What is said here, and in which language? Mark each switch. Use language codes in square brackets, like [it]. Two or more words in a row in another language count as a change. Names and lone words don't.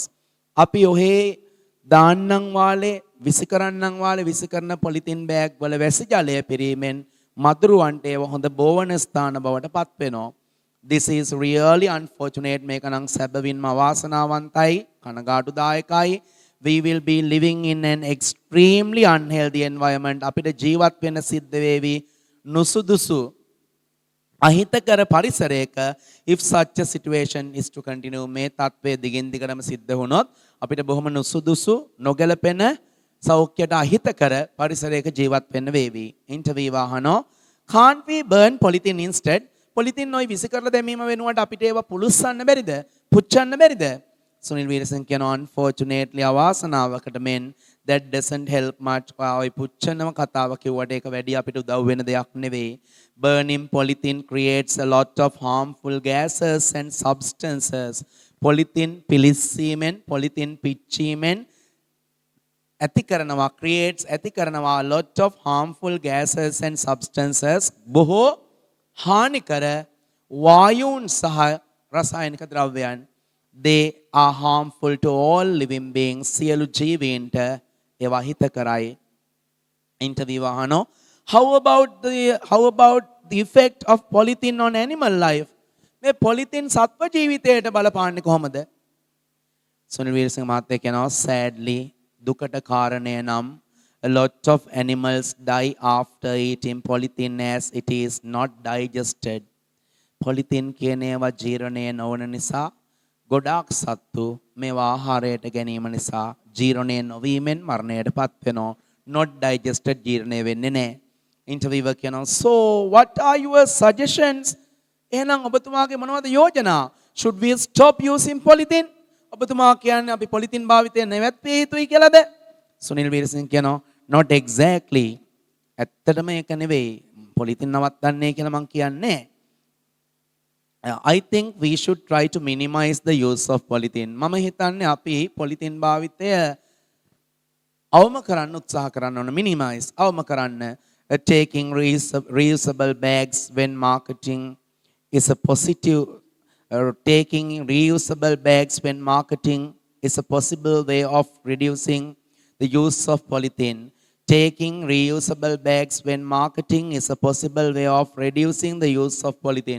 [si] අපි ඔහේ දාන්නම් වාලේ විසිකරන්නම් වාලේ විසිකරන පොලිතින් බෑග් වල වැසි ජලය පිරීමෙන් මදුරුවන්ට ඒව හොඳ බෝවන ස්ථාන බවට පත් වෙනවා. [en] This is really unfortunate. [si] මේක නම් සැබවින්ම අවාසනාවන්තයි, කනගාටුදායකයි. [en] We will be living in an extremely unhealthy environment. [si] අපිට ජීවත් වෙන්න සිද්ධ වේවි නුසුදුසු අහිතකර පරිසරයක [en] if such a situation is to continue. [si] මේ තත්ත්වය දිගින් දිගටම සිද්ධ වුණොත් අපිට බොහොම නුසුදුසු නොගැලපෙන සෞඛ්‍යයට අහිතකර පරිසරයක ජීවත් වෙන්න වේවි. ඉන්ටර්විවර් අහනවා, [en] can't we burn polythene instead? [si] පොලිතින් ඔය විසි කරලා දැමීම වෙනුවට අපිට ඒවා පුලුස්සන්න බැරිද? පුච්චන්න බැරිද? [en] Sunil Weerasinghe කියනවා, unfortunately අවාසනාවකට men that doesn't help much. [si] ඔය පුච්චනම කතාව කිව්වට ඒක වැඩි අපිට උදව් වෙන දෙයක් නෙවෙයි. [en] Burning polythene creates a lot of harmful gases and substances. [si] Polythene පිලිස්සීමෙන්, polythene පිච්චීමෙන් ඇති කරනවා, [en] creates [si] ඇති කරනවා [en] a lot of harmful gases and substances. [si] බොහෝ හානිකර වායුන් සහ රසායනික ද්‍රව්‍යයන්. [en] They are harmful to all living beings. [si] සියලු ජීවීන්ට ඒවා හිතකරයි. Interviewer අහනවා, [en] how about the effect of polythene on animal life? [si] මේ පොලිතින් සත්ව ජීවිතයට බලපාන්නේ කොහොමද? Sunil Weerasinghe මහත්තයා කියනවා, [en] sadly [si] දුකට කාරණය නම් [en] a lot of animals die after eating polythene as it is not digested. [si] Polythene කියන ඒවා ජීර්ණය නොවන නිසා ගොඩාක් සත්තු මේවා ආහාරයට ගැනීම නිසා ජීර්ණය නොවීමෙන් මරණයට පත් වෙනවා. [en] not digested [si] ජීර්ණය වෙන්නේ නැහැ. Interviewer කියනවා, [en] so what are your suggestions? [si] එහෙනම් ඔබතුමාගේ මොනවද යෝජනා? [en] should we stop using polythene? [si] ඔබතුමා කියන්නේ අපි පොලිතින් භාවිතය නැවැත්විය යුතුයි කියලාද? Sunil Weerasinghe කියනවා, [en] not exactly. [si] ඇත්තටම ඒක නෙවෙයි. පොලිතින් නවත්තන්නේ කියලා මම කියන්නේ. [en] I think we should try to minimize the use of polythene. [si] මම හිතන්නේ අපි පොලිතින් භාවිතය අවම කරන්න උත්සාහ කරන්න ඕන. [en] minimize [si] අවම කරන්න. [en] Taking reusable bags when marketing is a positive. Taking reusable bags when marketing is a possible way of reducing the use of polythene. Taking reusable bags when marketing is a possible way of reducing the use of polythene.